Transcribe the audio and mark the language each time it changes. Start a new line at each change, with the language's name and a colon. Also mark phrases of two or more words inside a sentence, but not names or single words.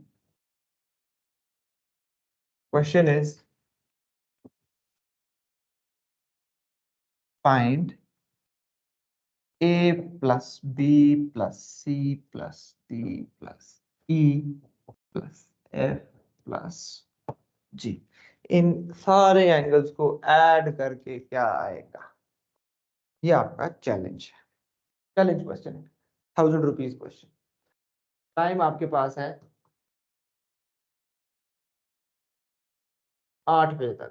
English: Question is find A plus B plus C plus D plus E plus F plus G।
Hindi: इन सारे एंगल्स को ऐड करके क्या आएगा, ये आपका चैलेंज है,
English: challenge question
Hindi: है, 1000
English: rupees question.
Hindi: टाइम आपके पास है 8 बजे तक।